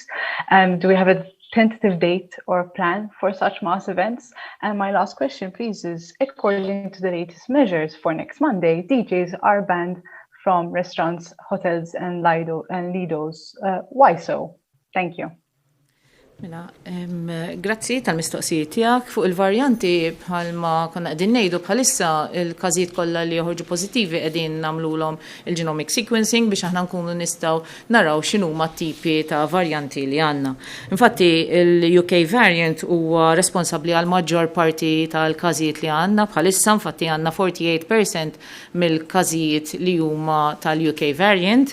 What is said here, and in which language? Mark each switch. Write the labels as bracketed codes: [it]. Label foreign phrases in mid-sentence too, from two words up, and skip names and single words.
[en] Do we have a tentative date or plan for such mass events? And my last question, please, is according to the latest measures for next Monday, DJs are banned from restaurants, hotels, and Lidos. Why so? Thank you. [mt] Grazzi tal-mistoqsijiet tiegħek fuq il-varjanti bħalma konna qegħdin ngħidu bħalissa il-każijiet kollha li joħorġu pożittivi qegħdin nagħmluhom il- [en] genomic sequencing [mt] biex aħna nkunu nistgħu naraw x'inhuma t-tipi ta' varjanti li għandna. Infatti il- [en] UK variant [mt] huwa responsabbli għal maġġor parti tal-każijiet li għandna bħalissa, infatti għandna 48% mill-każijiet li huma tal- [en] UK variant.